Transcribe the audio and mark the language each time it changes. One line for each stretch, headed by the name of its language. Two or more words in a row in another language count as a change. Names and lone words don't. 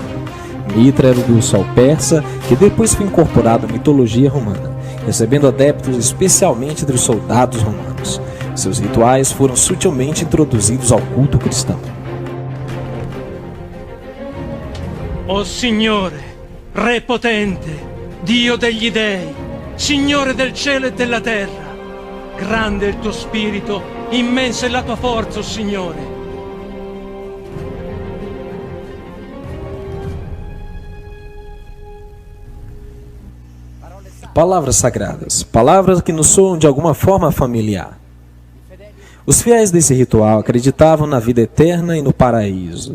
Portuguese: Mitra era o deus sol persa, que depois foi incorporado à mitologia romana, recebendo adeptos especialmente entre os soldados romanos. Seus rituais foram sutilmente introduzidos ao culto cristão.
Italian: O Signore, Re potente, Dio degli dei, Signore del cielo e della terra, grande è il tuo spirito, immensa è la tua forza, o Signore.
Portuguese: Palavras sagradas, palavras que nos soam de alguma forma familiar. Os fiéis desse ritual acreditavam na vida eterna e no paraíso.